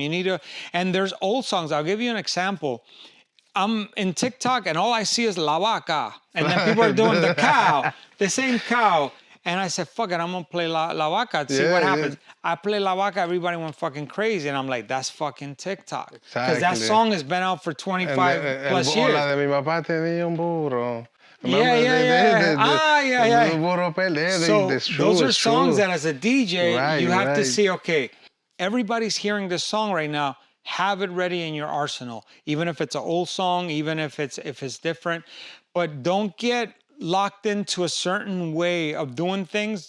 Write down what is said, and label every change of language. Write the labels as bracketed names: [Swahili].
[English] You need to, and there's old songs. I'll give you an example. I'm in TikTok and all I see is La Vaca. And then people are doing the cow, the same cow. And I said, fuck it, I'm going to play La Vaca to see what happens. I play La Vaca, everybody went fucking crazy. And I'm like, that's fucking TikTok. Because that song has been out for 25 plus years. [Spanish] La de mi papá tenía un burro. [English] Yeah. So those are songs that as a DJ, you have to see, okay, everybody's hearing this song right now. Have it ready in your arsenal, even if it's an old song, even if it's different. But don't get locked into a certain way of doing things.